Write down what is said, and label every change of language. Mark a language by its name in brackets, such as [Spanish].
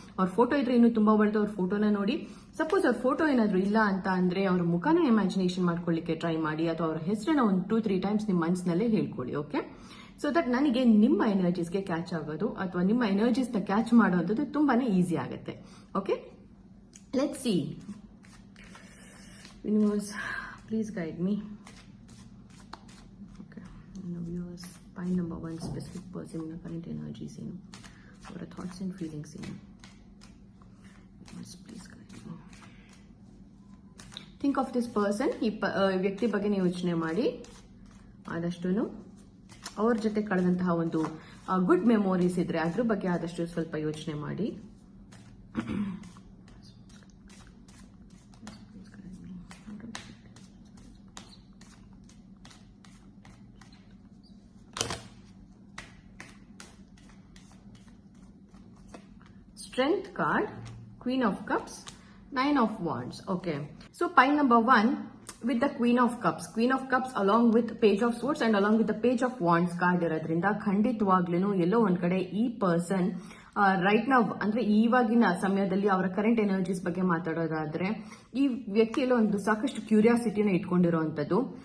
[Kannada] ಅವ್ರ ಫೋಟೋ ಇದ್ರೆ ಇನ್ನೂ ತುಂಬಾ ಒಳ್ಳೆದು, ಅವ್ರ ಫೋಟೋನ ನೋಡಿ. ಸಪೋಸ್ ಅವ್ರ ಫೋಟೋ ಏನಾದ್ರು ಇಲ್ಲ ಅಂತ ಅಂದ್ರೆ ಅವ್ರ ಮುಖನ ಇಮ್ಯಾಜಿನೇಷನ್ ಮಾಡ್ಕೊಳ್ಳಿಕ್ಕೆ ಟ್ರೈ ಮಾಡಿ, ಅಥವಾ ಅವ್ರ ಹೆಸರನ್ನ ಒಂದು 2-3 ಟೈಮ್ಸ್ ನಿಮ್ಮ ಮನಸ್ಸಿನಲ್ಲೇ ಹೇಳ್ಕೊಳ್ಳಿ. [English] okay, so that [Kannada] ನನಗೆ ನಿಮ್ಮ ಎನರ್ಜೀಸ್ಗೆ ಕ್ಯಾಚ್ ಆಗೋದು ಅಥವಾ ನಿಮ್ಮ ಎನರ್ಜೀಸ್ ನ ಕ್ಯಾಚ್ ಮಾಡುವಂಥದ್ದು ತುಂಬಾನೇ ಈಸಿ ಆಗುತ್ತೆ. [English] Okay, let's see. Universe, please guide me. Okay, now viewers, point number 1, specific person in current energies [Kannada] ಏನು, ಅವರ [English] thoughts and feelings [Kannada] ಏನು. [English] Universe, please guide me. Think of this person. [Kannada] ಈ ವ್ಯಕ್ತಿ ಬಗ್ಗೆ ನೀವು ಯೋಚನೆ ಮಾಡಿ. ಆದಷ್ಟು ಅವ್ರ ಜೊತೆ ಕಳೆದಂತಹ ಒಂದು ಗುಡ್ ಮೆಮೊರೀಸ್ ಇದ್ರೆ ಅದ್ರ ಬಗ್ಗೆ ಆದಷ್ಟು ಸ್ವಲ್ಪ ಯೋಚನೆ ಮಾಡಿ. [English] Strength card, Queen of Cups, 9 of Wands. Okay, so pile number 1 with the Queen of Cups. Queen of Cups along with Page of Swords and along with the Page of Wands card [Kannada] ಇರೋದ್ರಿಂದ ಖಂಡಿತವಾಗ್ಲೂ ಎಲ್ಲೋ ಒಂದ್ ಕಡೆ ಈ person [English] right ನಾವ್ [Kannada] ಅಂದ್ರೆ ಇವಾಗಿನ ಸಮಯದಲ್ಲಿ ಅವರ ಕರೆಂಟ್ ಎನರ್ಜೀಸ್ ಬಗ್ಗೆ ಮಾತಾಡೋದಾದ್ರೆ, ಈ ವ್ಯಕ್ತಿಯಲ್ಲೂ ಒಂದು ಸಾಕಷ್ಟು ಕ್ಯೂರಿಯಾಸಿಟಿನ ಇಟ್ಕೊಂಡಿರುವಂತದ್ದು.